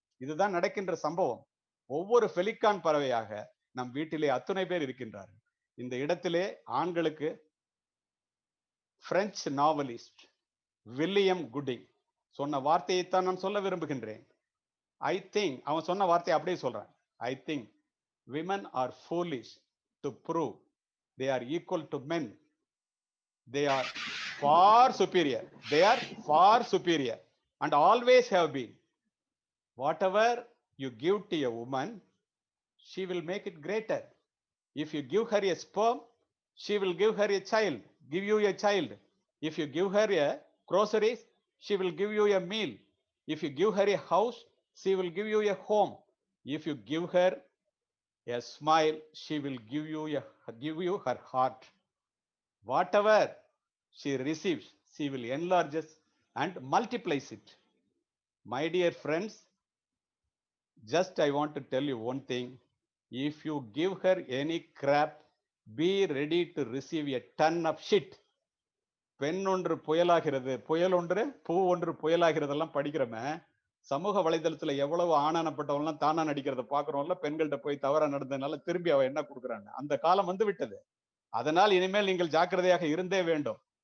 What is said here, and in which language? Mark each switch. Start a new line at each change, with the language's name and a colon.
Tamil: இதுதான் நடக்கின்ற சம்பவம். ஒவ்வொரு பெலிகான் பறவையாக நம் வீட்டிலே அத்துணை பேர் இருக்கின்றார்கள். இந்த இடத்திலே ஆண்களுக்கு பிரெஞ்சு நாவலிஸ்ட் வில்லியம் குட்டிங் சொன்ன வார்த்தையைத்தான் நான் சொல்ல விரும்புகின்றேன்.
English: I think,
Tamil: அவன் சொன்ன வார்த்தையை அப்படியே சொல்றான்.
English: I think women are foolish to prove they are equal to men. They are far superior. They are far superior and always have been. Whatever you give to a woman, she will make it greater. If you give her a sperm, she will give you a child. If you give her a groceries, she will give you a meal. If you give her a house, she will give you a home. If you give her a smile, she will give you her heart. Whatever she receives, she will enlarge and multiplies it. My dear friends, just I want to tell you one thing. If you give her any crap, be ready to receive a ton of shit.
Tamil: பெண் ஒன்று புயலாகிறது, புயல் ஒன்று பூ ஒன்று புயலாகிறதெல்லாம் படிக்கிறோமே. சமூக வலைதளத்துல எவ்வளவு ஆனானப்பட்டவெல்லாம் தானா நடிக்கிறத பாக்குறோம்ல. பெண்கள்கிட்ட போய் தவறா நடந்ததுனால திரும்பி அவ என்ன கொடுக்குறாங்க. அந்த காலம் வந்து விட்டது. அதனால் இனிமேல் நீங்கள் ஜாக்கிரதையாக இருந்தே வேண்டும்.